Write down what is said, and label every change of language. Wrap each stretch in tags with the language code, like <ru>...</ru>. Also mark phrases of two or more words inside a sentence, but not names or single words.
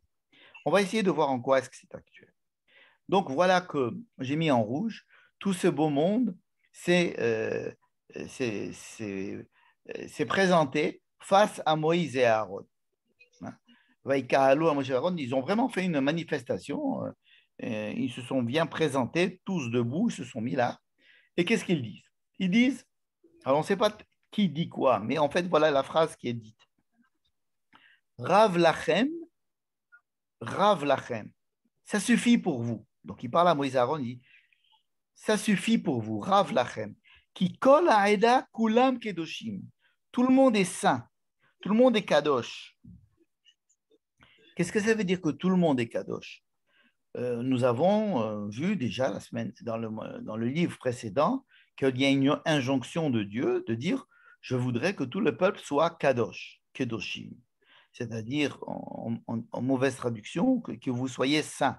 <fr>On va essayer de voir en quoi est-ce que c'est actuel. Donc voilà que j'ai mis en rouge tout ce beau monde, c'est présenté face à Moïse et à Aaron. Ils ont vraiment fait une manifestation. Ils se sont bien présentés, tous debout, ils se sont mis là. Et qu'est-ce qu'ils disent? Ils disent, alors on ne sait pas qui dit quoi, mais en fait, voilà la phrase qui est dite.</fr> <he>רב לכם, רב לכם.</he> <fr>Ça suffit pour vous. Donc il parle à Moïse et Aaron, il dit, ça suffit pour vous,</fr> <he>רב לכם. כי כל העדה כולם קדושים.</he> <fr>Tout le monde est saint. Tout le monde est kadosh. Qu'est-ce que ça veut dire que tout le monde est kadosh? Nous avons vu déjà la semaine, dans le livre précédent qu'il y a une injonction de Dieu de dire je voudrais que tout le peuple soit kadosh, kedoshim, c'est-à-dire en mauvaise traduction que vous soyez saints.</fr>